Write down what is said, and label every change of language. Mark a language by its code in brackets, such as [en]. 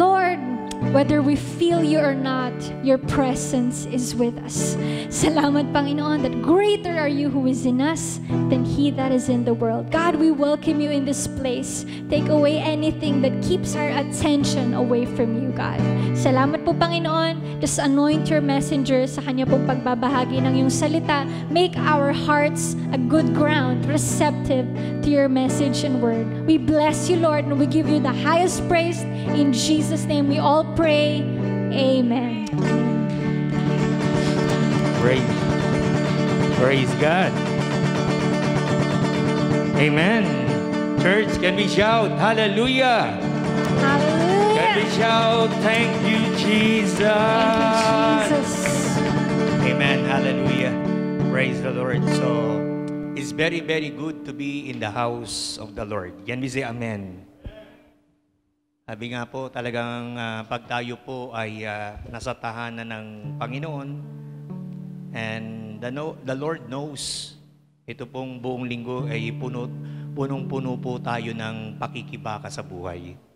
[en] Lord, whether we feel you or not, your presence is with us. [tl] Salamat, Panginoon, [en] that greater are you who is in us than he that is in the world. God, we welcome you in this place. Take away anything that keeps our attention away from you, God. [tl] Salamat po, Panginoon. [en] Just anoint your messenger [tl] sa kanya pong pagbabahagi ng iyong salita. [en] Make our hearts a good ground, receptive to your message and word. We bless you, Lord, and we give you the highest praise. In Jesus' name we all pray. Amen. Praise God. Amen. Church, can we shout hallelujah? Hallelujah. Can we shout thank you, Jesus? Thank you, Jesus. Amen. Hallelujah. Praise the Lord. So, it's very, very good to be in the house of the Lord. Can we say amen? [tl] Sabi nga po, talagang pag tayo po ay nasa tahanan ng Panginoon, [en] and the Lord knows, [tl] ito pong buong linggo ay punong-puno po tayo ng pakikibaka sa buhay.